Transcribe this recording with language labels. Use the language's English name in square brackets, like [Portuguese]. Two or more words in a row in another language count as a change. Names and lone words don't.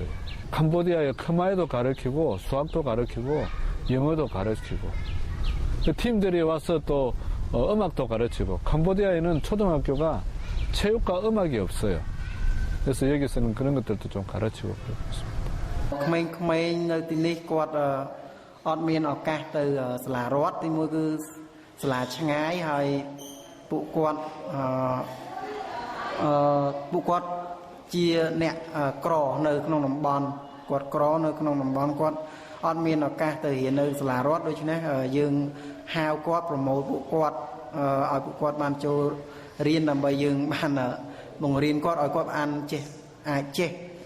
[Korean] 캄보디아의 khmer도 가르치고 수학도 가르치고 영어도 가르치고 팀들이 와서 또 음악도 가르치고. 캄보디아에는 초등학교가 체육과 음악이 없어요. 그래서 여기서는 그런 것들도 좀 가르치고 그러고 있습니다. [Khmer] ក្មេងៗនៅទីនេះគាត់អត់មានឱកាសទៅសាលារដ្ឋទីមួយគឺសាលាឆ្ងាយហើយពួកគាត់ជាអ្នកក្រនៅក្នុងតំបន់គាត់ក្រនៅក្នុងតំបន់គាត់អត់មានឱកាសទៅរៀននៅសាលារដ្ឋដូច្នេះយើងហៅគាត់ប្រមូលពួកគាត់ឲ្យពួកគាត់បានចូលរៀនដើម្បីយើងបានបង្រៀនគាត់ឲ្យគាត់អាចចេះអានចេះ